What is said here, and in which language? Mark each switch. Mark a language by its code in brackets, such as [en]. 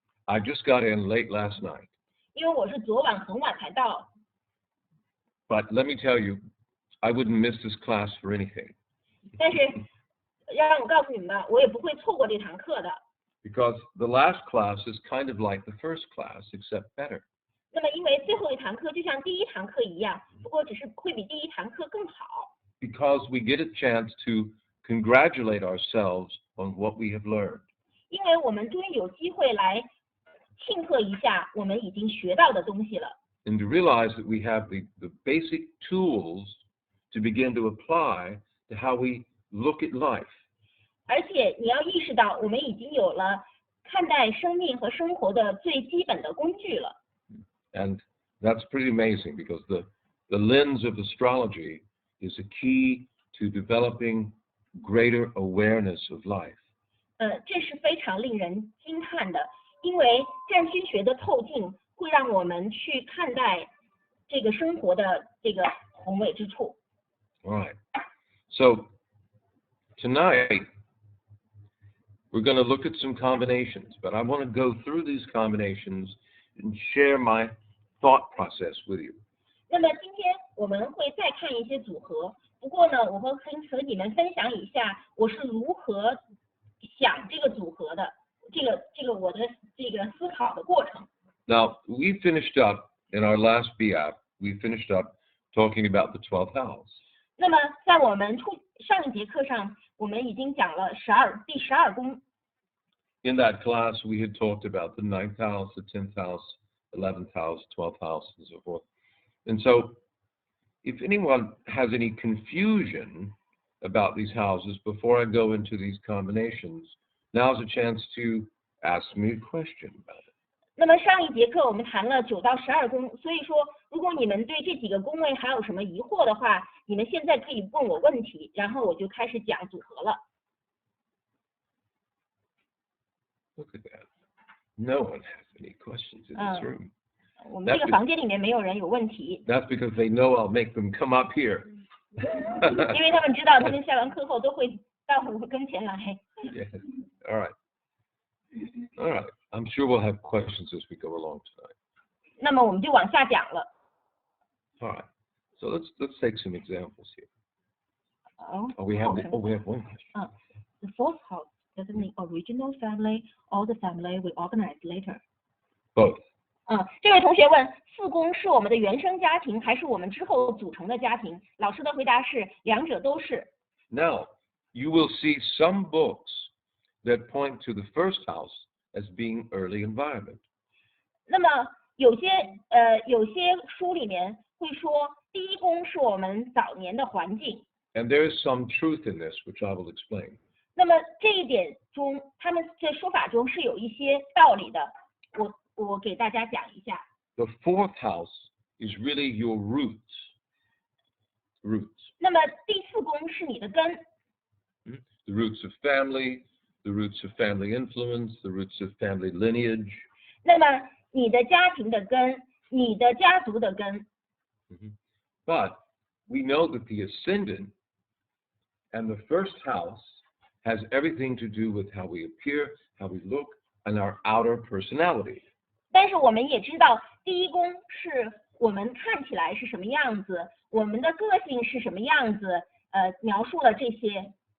[en] I just got in late last night. [zh] 因为我是昨晚很晚才到。 [en] But let me tell you, I wouldn't miss this class for anything. [zh] 但是让我告诉你们吧，我也不会错过这堂课的。 [en] Because the last class is kind of like the first class, except better. [zh] 那么因为最后一堂课就像第一堂课一样，不过只是会比第一堂课更好。 [en] Because we get a chance to congratulate ourselves on what we have learned. [zh] 因为我们终于有机会来庆贺一下我们已经学到的东西了。 [en] And to realize that we have the basic tools to begin to apply to how we look at life. [zh] 而且你要意识到，我们已经有了看待生命和生活的最基本的工具了。 [en] And that's pretty amazing because the lens of astrology is a key to developing greater awareness of life. [zh] 这是非常令人惊叹的，因为占星学的透镜会让我们去看待这个生活的这个宏伟之处。 [en] All right. So tonight we're going to look at some combinations, but I want to go through these combinations and share my thought process with you. [zh] 那么今天我们会再看一些组合，不过呢，我会和你们分享一下我是如何想这个组合的，这个我的这个思考的过程。 [en] Now, we finished up in our last BAP, we finished up talking about the 12th house. [zh] 那么在我们上一节课上，我们已经讲了第12宫。 [en] In that class, we had talked about the 9th house, the 10th house, 11th house, 12th house, and so forth. And so, if anyone has any confusion about these houses before I go into these combinations, now's a chance to ask me a question about it. [zh] 那么上一节课我们谈了9到12宫，所以说如果你们对这几个宫位还有什么疑惑的话，你们现在可以问我问题，然后我就开始讲组合了。 [en] Look at that. No one has any questions in this room. [zh] 我们这个房间里面没有人有问题。 [en] That's because they know I'll make them come up here. [zh] 因为他们知道他们下完课后都会到我跟前来。 [en] Yes. All right. All right. I'm sure we'll have questions as we go along tonight. [zh] 那么我们就往下讲了。 [en] All right. So let's take some examples here. Oh, we have one question. The fourth house doesn't mean original family or the family we organize later. Both. [zh] 这位同学问，四宫是我们的原生家庭，还是我们之后组成的家庭？老师的回答是，两者都是。 [en] Now, you will see some books that point to the first house as being early environment. [zh] 那么有些书里面会说，第一宫是我们早年的环境。 [en] And there is some truth in this, which I will explain. [zh] 那么这一点中，他们在说法中是有一些道理的。我给大家讲一下。 [en] The fourth house is really your roots. [zh] 那么第四宫是你的根。 [en] The roots of family, the roots of family influence, the roots of family lineage. [zh] 那么你的家庭的根，你的家族的根。 [en] But we know that the ascendant and the first house has everything to do with how we appear, how we look, and our outer personality. [zh] 但是我们也知道，第一宫是我们看起来是什么样子，我们的个性是什么样子，描述了这些。